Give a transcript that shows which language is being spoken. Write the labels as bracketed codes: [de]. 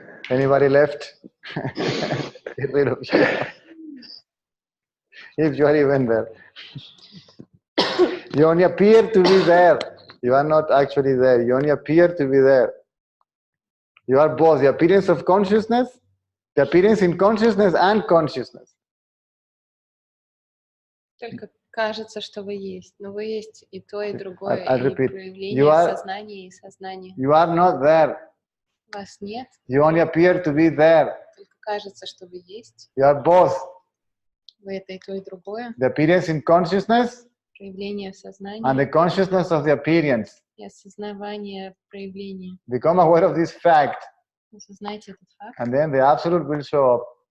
[en] Anybody left? Get rid of you. If you are even there. You only appear to be there. You are not actually there. You only appear to be there. You are both the appearance of consciousness, the appearance in consciousness and consciousness. [ru] Только кажется, что вы есть, но вы есть и то, и другое, [en] I'll [ru] и [en] repeat. [ru] проявление сознания и сознания. [en] You are not there. [ru] Вас нет, [en] You only appear to be there. [ru] только кажется, что вы есть. [en] You are both [ru] Вы это и то, и другое. [en] the appearance in consciousness [ru] Проявление [en] and the [ru] сознания [en] consciousness of the appearance. [ru] и осознавание проявления. [en] Become aware of this fact, [ru] Осознайте этот факт, [en] and then the absolute will show up.